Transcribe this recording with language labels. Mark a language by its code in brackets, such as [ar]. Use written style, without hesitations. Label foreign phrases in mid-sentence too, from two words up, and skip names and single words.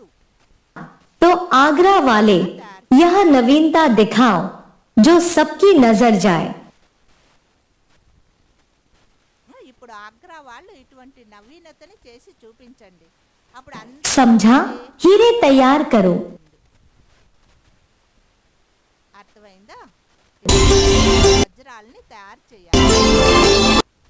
[hi] तो आगरा वाले यह नवीनता दिखाओ जो सबकी नजर जाए। [te] ఇప్పుడు ఆగ్రా వాళ్ళు ఇటువంటి నవీనతని చేసి చూపించండి, అప్పుడు [hi] समझा? हीरे तैयार करो। [te] అర్థమైందా? వజ్రాలని తయారు చేయాలి.